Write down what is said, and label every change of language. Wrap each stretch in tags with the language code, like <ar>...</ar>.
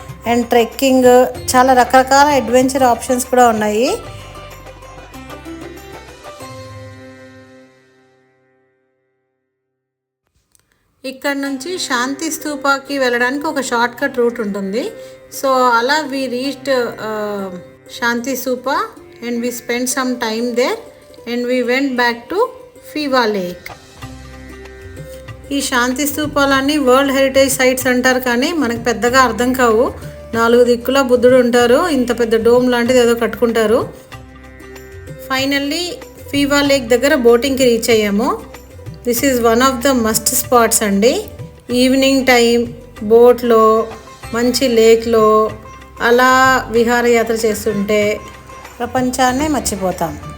<te>And trekking చాలా రకరకాల adventure options కూడా ఉన్నాయి. ఇక్కడ నుంచి శాంతి స్తూపాకి వెళ్ళడానికి ఒక షార్ట్ కట్ రూట్ ఉంటుంది. సో అలా</te> <en>We reached Shanti Stupa, and we spent some time there, and we went back to Fiva Lake.</en> <te>ఈ శాంతి స్తూపాలన్నీ వరల్డ్ హెరిటేజ్ సైట్స్ అంటారు, కానీ మనకు పెద్దగా అర్థం కావు. 4 దిక్కుల బుద్ధుడు ఉంటారు, ఇంత పెద్ద డోమ్ లాంటిది ఏదో కట్టుకుంటారు. ఫైనల్లీ ఫీవా లేక్ దగ్గర బోటింగ్కి రీచ్ అయ్యాము.</te> <en>this is one of the must spots</en> <te>అండి. ఈవినింగ్ టైం బోట్లో మంచి లేక్లో అలా విహారయాత్ర చేస్తుంటే ప్రపంచాన్నే మర్చిపోతాం.</te>